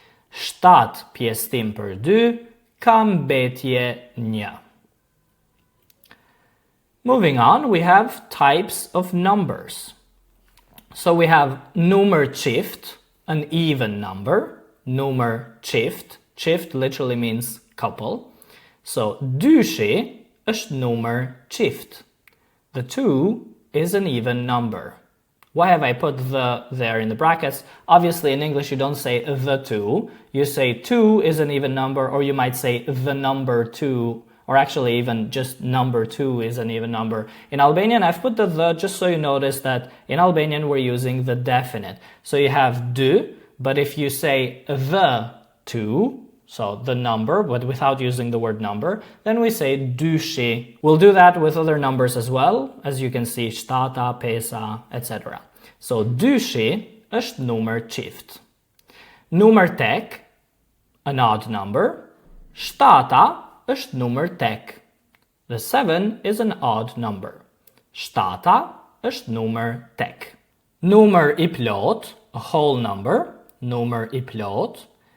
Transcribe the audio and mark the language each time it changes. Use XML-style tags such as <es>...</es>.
<sq>7 pjesëtim për 2 ka mbetje 1.</sq> <en>Moving on, we have types of numbers. So we have</en> <sq>numër qift,</sq> <en>an even number.</en> <sq>Numër qift.</sq> <en>Qift literally means couple.</en> <sq>So dyshi është numër qift.</sq> <en>The 2 is an even number. Why have I put the there in the brackets? Obviously, in English, you don't say the 2. You say 2 is an even number, or you might say the number 2, or actually even just number 2 is an even number. In Albanian, I've put the just so you notice that in Albanian, we're using the definite. So you have dy, but if you say the 2, so the number, but without using the word number, then we say dyshi. We'll do that with other numbers as well, as you can see, shtata, pesa, etc.</en> <sq>So dyshi është numër qift. Numër tek,</sq> <en>an odd number.</en> <sq>Shtata është numër tek.</sq> <en>The 7 is an odd number.</en> <sq>Shtata është numër tek. Numër I plot,</sq> <en>a whole number.</en> <sq>Numër I plot.</sq>